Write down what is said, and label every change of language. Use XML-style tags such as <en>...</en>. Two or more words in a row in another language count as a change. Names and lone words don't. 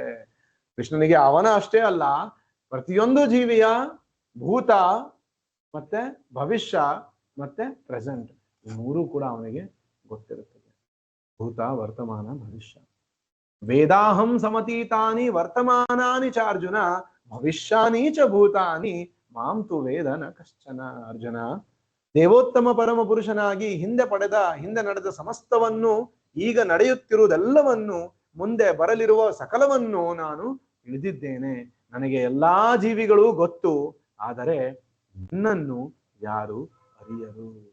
<kn>ಕೃಷ್ಣನಿಗೆ ಅವನ ಅಷ್ಟೇ ಅಲ್ಲ, ಪ್ರತಿಯೊಂದು ಜೀವಿಯ ಭೂತ ಮತ್ತೆ ಭವಿಷ್ಯ ಮತ್ತೆ ಪ್ರೆಸೆಂಟ್, ಈ ಮೂರು ಕೂಡ ಅವನಿಗೆ ಗೊತ್ತಿರುತ್ತದೆ.</kn> <sa>ಭೂತ, ವರ್ತಮಾನ, ಭವಿಷ್ಯ. ವೇದಾಹಂ ಸಮತೀತಾನಿ ವರ್ತಮಾನಾನಿ ಚ ಅರ್ಜುನ ಭವಿಷ್ಯಾನಿ ಚ ಭೂತಾನಿ ಮಾಂ ತು ವೇದ ನ ಕಶ್ಚನ.</sa> <kn>ಅರ್ಜುನ, ದೇವೋತ್ತಮ ಪರಮ ಪುರುಷನಾಗಿ ಹಿಂದೆ ನಡೆದ ಸಮಸ್ತವನ್ನು, ಈಗ ನಡೆಯುತ್ತಿರುವುದೆಲ್ಲವನ್ನು, ಮುಂದೆ ಬರಲಿರುವ ಸಕಲವನ್ನು ನಾನು ತಿಳಿದಿದ್ದೇನೆ. ನನಗೆ ಎಲ್ಲಾ ಜೀವಿಗಳು ಗೊತ್ತು, ಆದರೆ ನನ್ನನ್ನು ಯಾರು ಅರಿಯರು.</kn>